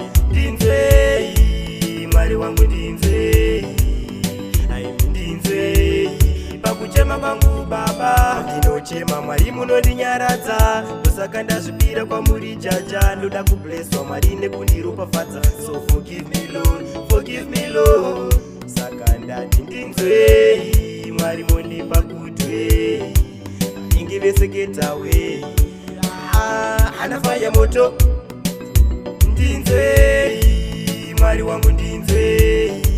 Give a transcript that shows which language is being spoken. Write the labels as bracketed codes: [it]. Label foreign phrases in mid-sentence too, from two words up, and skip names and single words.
[sn] Ndinzwei, Mwari wangu, ndinzwei. Ai, ndinzwei, pakuchema kwangu, Baba. Ndinochema, Mwari, munondinyaradza. Ndosaka ndazvipira kwamuri, Jaja. Ndoda kublesswa, Mwari, nekundiropafadza. [en] So forgive me, Lord, forgive me, Lord. [sn] Saka ndati ndinzwei, Mwari, mondipa kutwei. Ingi veseketa wei. Ah, hana fire moto. Ndinzwei, Mwari wangu, ndinzwei.